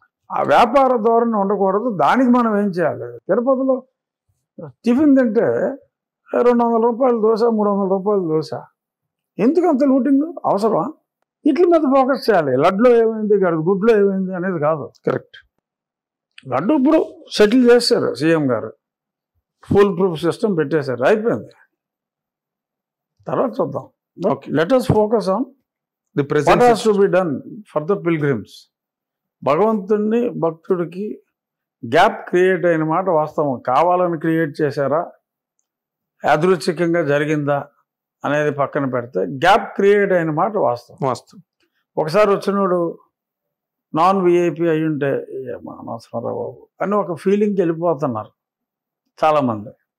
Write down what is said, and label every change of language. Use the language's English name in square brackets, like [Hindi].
[Telugu] ఆ వ్యాపార ధోరణి ఉండకూడదు. దానికి మనం ఏం చేయాలి? తిరుపతిలో టిఫిన్ తింటే 200 రూపాయల దోశ, 300 రూపాయల దోశ, ఎందుకు అంత లూటింగ్ అవసరమా? ఇట్ల మీద ఫోకస్ చేయాలి. లడ్లో ఏమైంది, గుడ్లో ఏమైంది అనేది కాదు. కరెక్ట్. లడ్డు ఇప్పుడు సెటిల్ చేశారు సీఎం గారు, ఫుల్ ప్రూఫ్ సిస్టమ్ పెట్టేశారు, అయిపోయింది. తర్వాత చూద్దాం. [English] Let us focus on what has to be done for the pilgrims. [Telugu] భగవంతుడిని భక్తుడికి గ్యాప్ క్రియేట్ అయిన మాట వాస్తవం. కావాలని క్రియేట్ చేశారా, యాదృచ్ఛికంగా జరిగిందా అనేది పక్కన పెడితే గ్యాప్ క్రియేట్ అయిన మాట వాస్తవం. ఒకసారి వచ్చినోడు నాన్ విఐపి అయి ఉంటే అనవసరం రా బాబు అని ఒక ఫీలింగ్కి వెళ్ళిపోతున్నారు చాలామంది.